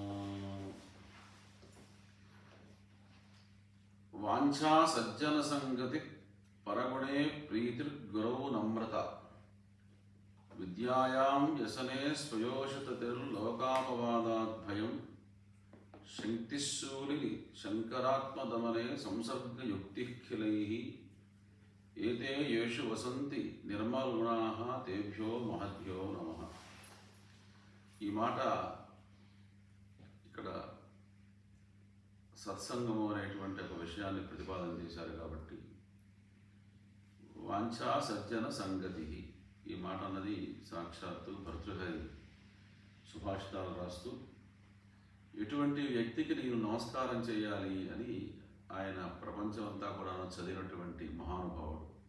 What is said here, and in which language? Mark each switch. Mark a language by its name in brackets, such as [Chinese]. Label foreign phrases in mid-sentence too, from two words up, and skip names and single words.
[Sanskrit] वाञ्छा सज्जन संगति परगुणे प्रीतिर्गुरौ नम्रता विद्यायां व्यसने स्वयोषिततिर्लोकापवादात् भयं शक्तिशूलिनि शंकरात्मदमने संसर्गयुक्तिखिलैः एते येषु वसन्ति निर्मलगुणाः तेभ्यो महद्भ्यो नमः। [Telugu] ఈ మాట ఇక్కడ సత్సంగము అనేటువంటి ఒక విషయాన్ని ప్రతిపాదన చేశారు కాబట్టి [Sanskrit] వాంఛా సజ్జన సంగతి [Telugu] ఈ మాట అన్నది సాక్షాత్తు భర్తృహరి సుభాషితాలు రాస్తూ ఎటువంటి వ్యక్తికి నేను నమస్కారం చేయాలి అని ఆయన ప్రపంచం అంతా కూడా చదివినటువంటి మహానుభావుడు.